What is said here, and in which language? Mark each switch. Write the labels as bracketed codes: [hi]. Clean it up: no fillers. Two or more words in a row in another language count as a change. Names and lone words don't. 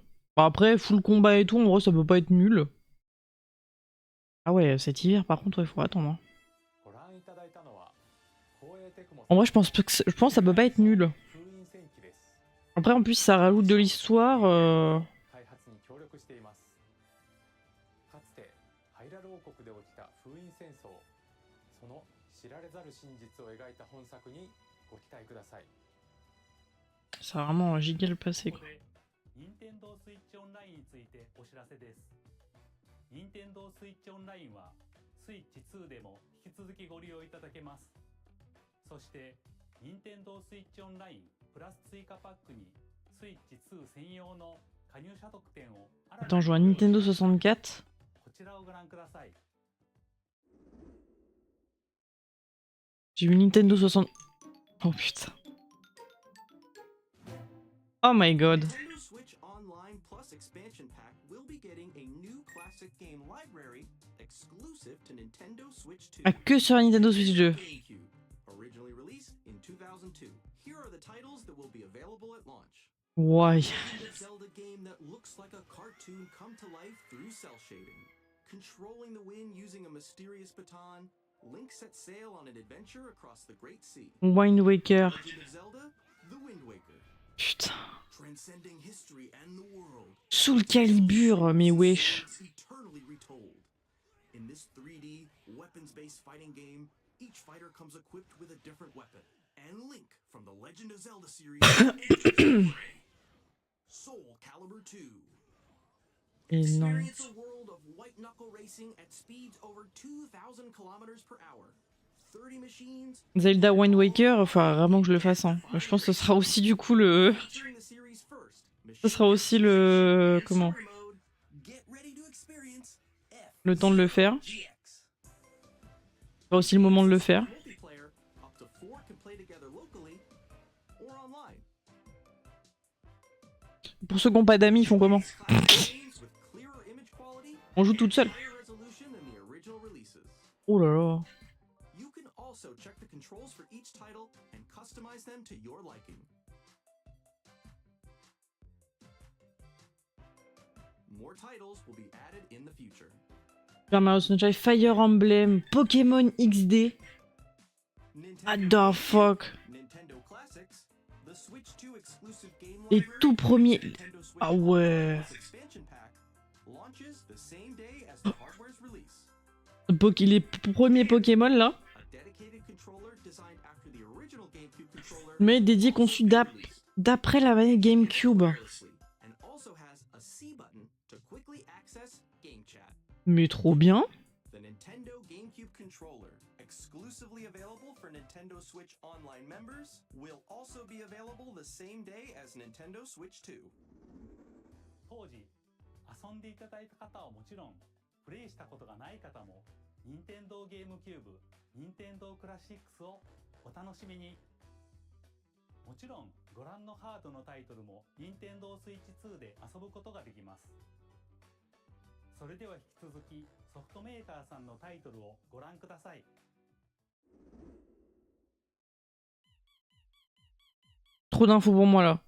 [fr] Bon, après, full combat et tout, en vrai ça peut pas être nul. Ah ouais, cet hiver par contre, il faut attendre. Hein. En vrai, je pense que ça peut pas être nul. Après, en plus, ça rajoute de l'histoire. [ja] 知られざる真実を描いた本作にご期待ください。 [fr] Ça a vraiment un giga le passé quoi. [ja] 任天堂スイッチオンラインについてお知らせです。任天堂スイッチオンラインはスイッチ2でも引き続きご利用いただけます。そして任天堂スイッチオンラインプラス追加パックにスイッチ2専用の加入者特典を [fr] Attends, je joue à Nintendo 64. [ja] こちらをご覧ください。 [fr] J'ai eu Nintendo 60... Oh putain. [en] Oh my god. Nintendo Switch Online Plus expansion pack will be getting a new classic game library exclusive to Nintendo Switch 2. [fr] Ah, que sur Nintendo Switch 2. [en] Originally released in 2002. Here are the titles that will be available at launch. Why? A Zelda game that looks like a cartoon come to life through cell shading. Controlling the wind using a mysterious baton, Link sets sail on an adventure across the Great Sea. Wind Waker. Legend of Zelda: The Wind Waker. [fr] Putain. [en] transcending history and the world. Soul Calibur, [fr] mais wesh. [en] Eternally retold. In this 3D weapons-based fighting game, each fighter comes equipped with a different weapon. And Link from the Legend of Zelda series enters Soul Calibur 2. [fr] Énorme. [en] Experience a world of white knuckle racing at speeds over 2,000 kilometers per hour. 30 machines. [fr] Zelda Wind Waker, enfin vraiment que je le fasse. Hein. Je pense que ce sera aussi du coup le... Ce sera aussi le... Comment? Le temps de le faire. Ce sera aussi le moment de le faire. Pour ceux qui n'ont pas d'amis, ils font comment? On joue toute seule. Oh là là. [en] Also check the controls for each title and customize them to your liking. More titles will be added in the future. Super Mario Sunshine, Fire Emblem, Pokémon XD. What the fuck? Nintendo Classics, the Switch 2 exclusive game [fr] Les [en] library, [fr] tout premiers. Nintendo Switch Ah ouais. [en] expansion pack launches the same day as the hardware's release. [fr] Les premiers Pokémon là. Mais dédié conçu d'après la manette GameCube. Mais trop bien. [en] The Nintendo GameCube controller, exclusively available for Nintendo Switch Online members, will also be available the same day as Nintendo Switch 2. [ja] 当時遊んでいただいた方はもちろん、プレイしたことがない方も、任天堂ゲームキューブ、任天堂クラシックスをお楽しみに。もちろんご覧のハードのタイトルも任天堂スイッチ2で遊ぶことができます。それでは引き続きソフトメーカーさんのタイトルをご覧ください。 [fr] Trop d'infos pour moi là.